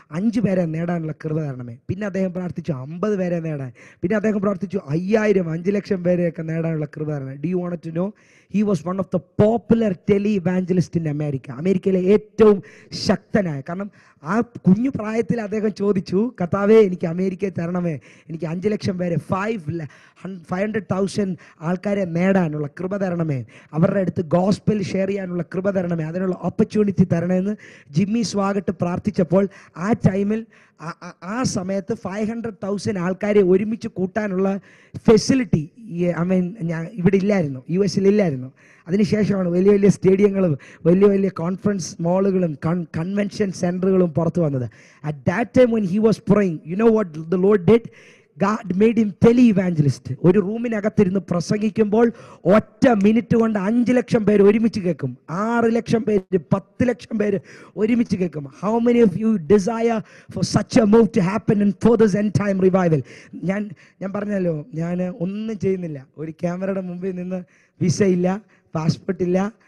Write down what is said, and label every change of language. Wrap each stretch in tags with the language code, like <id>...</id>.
<ml>5 പേരെ നേടാനുള്ള കൃപ തരണമേ. പിന്നെ അദ്ദേഹം പ്രാർത്ഥിച്ചു 50 പേരെ നേടാൻ. പിന്നെ അദ്ദേഹം പ്രാർത്ഥിച്ചു 5000, 5 ലക്ഷം പേരെയൊക്കെ നേടാനുള്ള കൃപ തരണമേ.</ml> <en>Do you want to know? He was one of the popular tele-evangelist in America.</en> <ml>അമേരിക്കയിലെ ഏറ്റവും ശക്തനായ, കാരണം ആ കുഞ്ഞു പ്രായത്തിൽ അദ്ദേഹം ചോദിച്ചു, കർത്താവേ എനിക്ക് അമേരിക്കയിൽ തരണമേ, എനിക്ക് 5 ലക്ഷം പേരെ 500,000 ആൾക്കാരെ നേടാനുള്ള കൃപ തരണമേ, അവരുടെ അടുത്ത് ഗോസ്പൽ ഷെയർ ചെയ്യാനുള്ള കൃപ തരണമേ, അതിനുള്ള ഓപ്പർച്യൂണിറ്റി തരണമെന്ന് ജിമ്മി സ്വാഗട്ട് പ്രാർത്ഥിച്ചപ്പോൾ ആ ടൈമിൽ ആ സമയത്ത് 500,000 ആൾക്കാരെ ഒരുമിച്ച് കൂട്ടാനുള്ള ഫെസിലിറ്റി ഇവിടെ ഇല്ലായിരുന്നു, US ഇല്ലായിരുന്നു. അതിനുശേഷമാണ് വലിയ വലിയ സ്റ്റേഡിയങ്ങളും വലിയ വലിയ കോൺഫറൻസ് മാളുകളും കൺവെൻഷൻ സെൻറ്ററുകളും പുറത്തു വന്നത്.</ml> <en>At that time when he was praying, you know what the Lord did? God made him tele-evangelist.</en> <ml>ഒരു റൂമിനകത്തിരുന്ന് പ്രസംഗിക്കുമ്പോൾ ഒറ്റ മിനിറ്റ് കൊണ്ട് 5 ലക്ഷം പേര് ഒരുമിച്ച് കേൾക്കും, 6 ലക്ഷം പേര്, 10 ലക്ഷം പേര് ഒരുമിച്ച് കേൾക്കും.</ml> <en>How many of you desire for such a move to happen and for this end time revival?</en> <ml>ഞാൻ പറഞ്ഞല്ലോ, ഞാൻ ഒന്നും ചെയ്യുന്നില്ല. ഒരു ക്യാമറയുടെ മുമ്പിൽ നിന്ന് വിസ ഇല്ല, പാസ്പോർട്ട് ഇല്ല,</ml>